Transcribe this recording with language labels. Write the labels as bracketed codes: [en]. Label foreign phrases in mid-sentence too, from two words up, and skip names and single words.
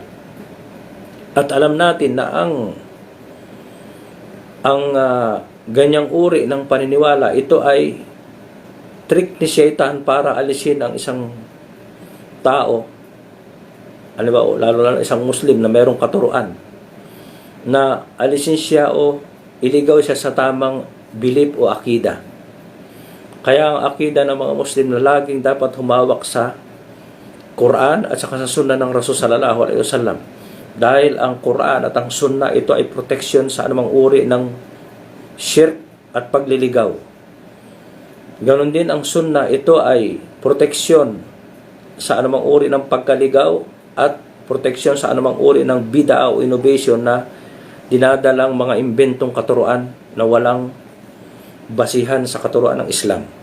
[tl] At alam natin na ang ganyang uri ng paniniwala, ito ay trick ni Shaitan para alisin ang isang tao, lalo isang Muslim na mayroong katuruan, na alisin siya o iligaw siya sa tamang belief o akida. Kaya ang akida ng mga Muslim na laging dapat humawak sa Quran at saka sa Sunnah ng Rasul [ar] صلى الله عليه وسلم. [tl] Dahil ang Quran at ang Sunnah, ito ay protection sa anumang uri ng shirk at pagliligaw. Ganon din ang Sunnah, ito ay proteksyon sa anumang uri ng pagkaligaw at proteksyon sa anumang uri ng bid'a o innovation na dinadalang mga imbentong katuruan na walang basihan sa katuruan ng Islam.